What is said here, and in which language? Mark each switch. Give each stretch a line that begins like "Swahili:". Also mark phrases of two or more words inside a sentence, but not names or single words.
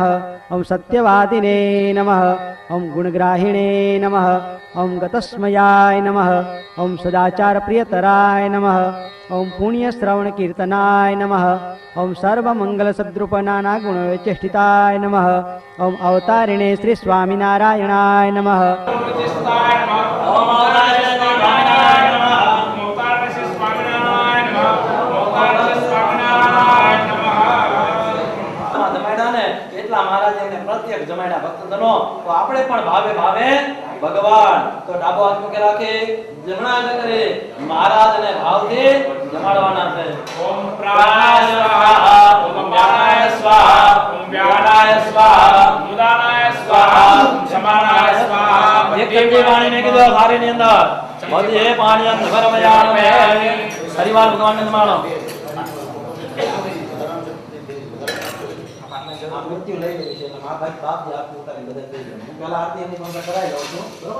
Sanskrit: ओम सत्यवादिने नमः। ओम गुणग्राहिणे नमः। ओम गतस्मयाय नमः। ओम सदाचार प्रियतराय नमः। ओम पुण्यश्रवण कीर्तनाय नमः। ओम सर्वमंगल सद्रूप नाना गुण चेष्टिताय नमः। ओम अवतारिणे श्री स्वामिनारायणाय नमः।
Gujarati: પ્રત્યેક જમાડ્યા ભક્તજનો તો આપણે પણ ભાવે ભાવે ભગવાન તો ડાબો હાથ મૂકે રાખે જમણા હાથે કરે મહારાજને ભાવથી જમાડવાના છે
Sanskrit: ओम प्राणाय स्वाहा ओम व्यानाय स्वाहा ओम व्यानाय स्वाहा उदानाय स्वाहा समानाय स्वाहा
Gujarati: એક કેજી પાણી ને કીધો થાળી ની અંદર બધી એ પાણી અંદર ભરમયાણ મે હરિવાર ભગવાન ને જમાડો આ મૂર્તિ લઈ લેવી છે એટલે મા ભાઈ બાપ જે આપ ઉતારી બધા દઈ દે હું પહેલા આરતી એની બંધ કરાવી લઉં છું બરોબર